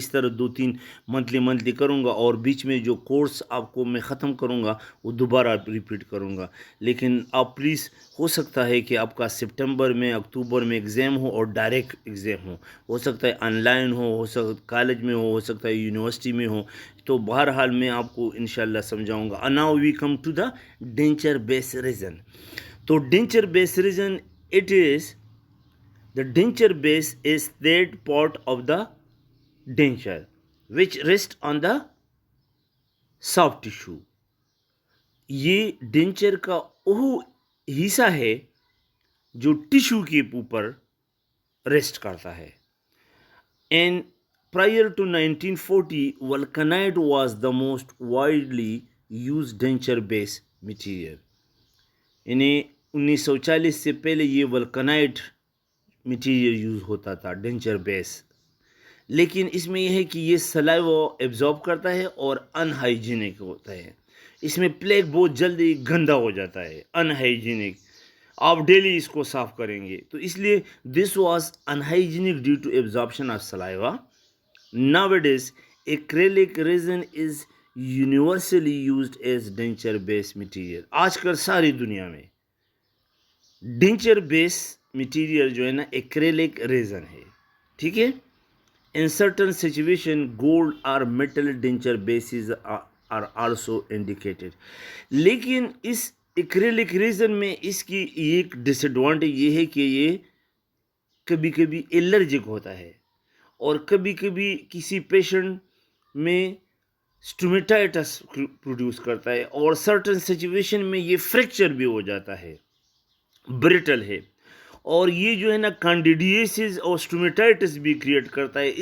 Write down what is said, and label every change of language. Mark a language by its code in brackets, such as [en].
[ur] اس طرح 2-3 منتھلی کروں گا، اور بیچ میں جو کورس آپ کو میں ختم کروں گا وہ دوبارہ ریپیٹ کروں گا. لیکن آپ پلیز، ہو سکتا ہے کہ آپ کا سپٹمبر میں اکتوبر میں ایگزام ہو اور ڈائریکٹ ایگزام ہو سکتا ہے آن لائن ہو سکتا ہے کالج میں ہو سکتا ہے یونیورسٹی میں ہو. تو بہرحال میں آپ کو انشاءاللہ سمجھاؤں گا. [en] Now we come to the denture base resin. تو denture base resin it is the denture base is that part of the denture which rests on the soft tissue. [ur] یہ ڈینچر کا وہ حصہ ہے جو ٹیشو کے اوپر ریسٹ کرتا ہے. [en] And prior to 1940, vulcanite was the most widely used denture base material. [ur] یعنی 1940 سے پہلے یہ ولکنائٹ مٹیریل یوز ہوتا تھا ڈینچر بیس. لیکن اس میں یہ ہے کہ یہ سلائیوا ایبزارب کرتا ہے اور ان ہائیجینک ہوتا ہے. اس میں پلیک بہت جلدی گندا ہو جاتا ہے, ان ہائیجینک. آپ ڈیلی اس کو صاف کریں گے تو اس لیے this was in hygienic due to absorption of سلائیوا. [en] Nowadays, acrylic resin is universally used as denture base material. [ur] آج کل ساری دنیا میں ڈینچر بیس مٹیریل جو ہے نا ایکریلک ریزن ہے, ٹھیک ہے. [en] In certain situation, gold or metal denture bases are also indicated. [ur] لیکن اس ایکریلک ریزن میں اس کی ایک ڈس ایڈوانٹیج یہ ہے کہ یہ کبھی کبھی الرجک ہوتا ہے, اور کبھی کبھی کسی پیشنٹ میں اسٹومیٹائٹس پروڈیوس کرتا ہے, اور سرٹن سچویشن میں یہ فریکچر بھی ہو جاتا ہے, بریٹل ہے, اور یہ جو ہے نا کینڈیڈیسز اور اسٹومیٹائٹس بھی کریٹ کرتا ہے.